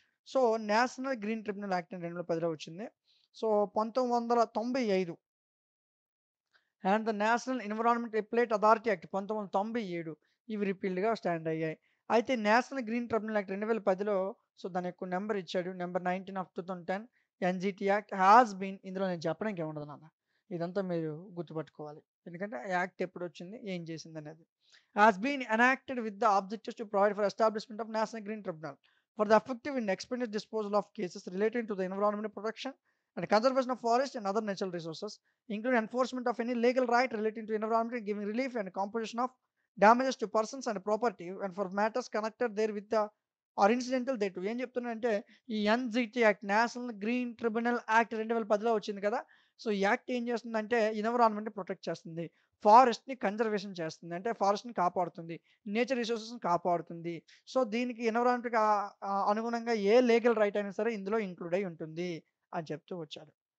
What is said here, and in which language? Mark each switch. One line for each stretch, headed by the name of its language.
Telugu: So, national green tribunal act అని 2010లో వచ్చింది. So, 1995 and the national environment appellate authority act 1997 ఇవి రిపీల్డ్‌గా stand అయ్యాయి. అయితే national green tribunal act 2010లో so, దాని యొక్క నంబర్ ఇచ్చాడు.
English: number 19 of 2010 NGT act has been
Telugu: ఇందులో నేను చెప్పడానికి ఏముండదు నాన్న. ఇదంతా మీరు గుర్తుపట్టుకోవాలి. ఎందుకంటే యాక్ట్ ఎప్పుడొచ్చింది, ఏం చేసిందనేది.
English: Has been enacted with the objectives to provide for establishment of National Green Tribunal for the effective and expedient disposal of cases relating to the environment protection and conservation of forest and other natural resources, including enforcement of any legal right relating to environment, giving relief and compensation of damages to persons and property, and for matters connected there with the or incidental thereto.
Telugu: ఏం చెప్తున్నానంటే ఈ NGT act national green tribunal act 2010లో వచ్చింది కదా! So, ఈ act ఏం చేస్తుందంటే ఎన్విరాన్మెంట్‌ని protect చేస్తుంది. ఫారెస్ట్‌ని conservation చేస్తుంది. అంటే ఫారెస్ట్‌ని కాపాడుతుంది. నేచర్ రిసోర్సెస్‌ని కాపాడుతుంది. సో, దీనికి ఎన్విరాన్మెంట్‌కి అనుగుణంగా ఏ లీగల్ రైట్ అయినా సరే ఇందులో ఇంక్లూడ్ అయ్యి ఉంటుంది అని చెప్తూ వచ్చాడు.